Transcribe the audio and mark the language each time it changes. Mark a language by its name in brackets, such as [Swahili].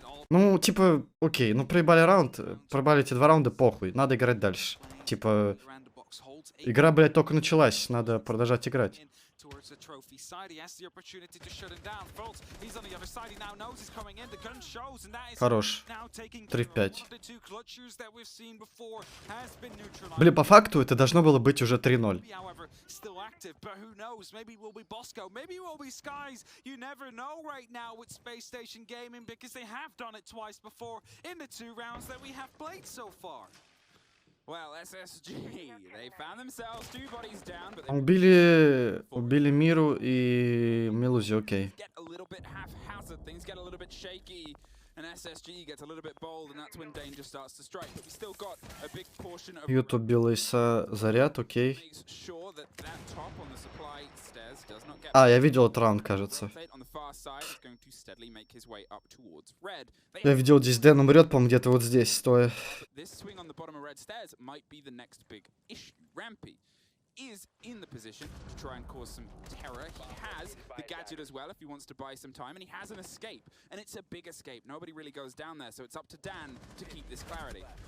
[Russian] Ну, типа, окей, ну проебали раунд, проебали эти два раунда, похуй, надо играть дальше. Типа, Игра, блядь, только началась. Надо продолжать играть. [English] Towards the trophy side, he has the opportunity to shut him down. Fultz, he's on the other side, he now knows he's coming in. The gun shows, and that is [Russian] Хорош. [English] now taking [Russian] 3 в 5. [English] the two clutchers that we've seen before has been neutralized. [Russian] Блин, по факту это должно было быть уже 3-0. [English] However, still active, but who knows? Maybe it will be Bosco, maybe it will be Skies. You never know right now with Space Station Gaming because they have done it twice before in the 2 rounds that we have played so far. Well, SSG, they found themselves 2 bodies down, but [Russian] Убили Миру и Мелузи, окей. [English] get a little bit haphazard, things get a little bit shaky, and SSG gets a little bit bold, and that's when danger starts to strike. But we still got a big portion of [Russian] Ют убил Иса, заряд, окей. [English] makes sure that that top on the supply stairs does not get [Russian] А, я видел этот раунд, кажется. [English] on the far side is going to steadily make his way up towards red. [Russian] Я видел, здесь Дэн умрет, по-моему, где-то вот здесь, стоя. [English] This swing on the bottom of red stairs might be the next big issue. Rampy is in the position to try and cause some terror. He has the gadget as well if he wants to buy some time, and he has an escape, and it's a big escape. Nobody really goes down there, so it's up to Dan to keep this clarity.